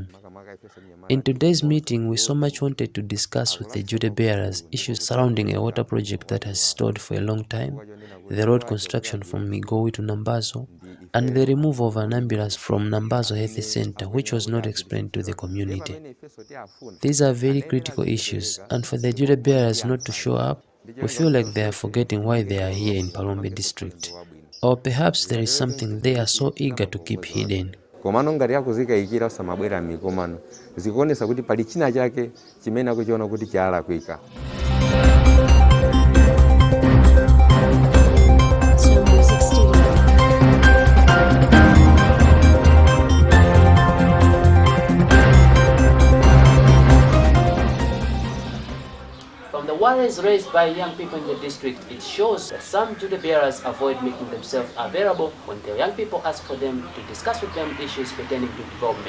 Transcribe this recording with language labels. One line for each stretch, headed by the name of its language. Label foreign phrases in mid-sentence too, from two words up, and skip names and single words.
English: In today's meeting, we so much wanted to discuss with the duty bearers issues surrounding a water project that has stalled for a long time, the road construction from Migowi to Nambazo, and the removal of an ambulance from Nambazo Health Center, which was not explained to the community. These are very critical issues, and for the duty bearers not to show up, we feel like they are forgetting why they are here in Palombe district. Or perhaps there is something they are so eager to keep hidden.
Nyanja: Komano ngati akuzikayikira osamabwera m'mikomano zikuonesa kuti pali china chake chimene akuchiona kuti chalakwika.
English: From the worries raised by young people in the district, it shows that some duty bearers avoid making themselves available when the young people ask for them to discuss with them issues pertaining to development.